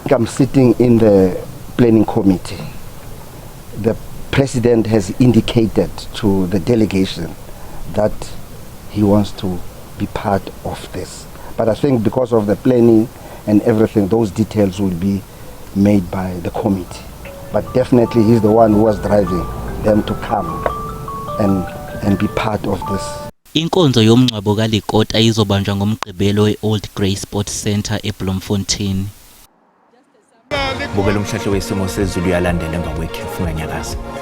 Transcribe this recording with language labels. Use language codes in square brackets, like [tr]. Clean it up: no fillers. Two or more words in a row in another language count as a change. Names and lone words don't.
[en] I'm sitting in the planning committee. The president has indicated to the delegation that he wants to be part of this. But I think because of the planning and everything, those details will be made by the committee. But definitely he's the one who was driving them to come and be part of this. [zu] Inkonzo yomngcwabo kaLikota izobanjwa ngomgqibelo eOld Grey Sports Centre eBloemfontein. Bukela umhlahlo wesimo sezulu yalandela emva kwekhefu nganyakaza.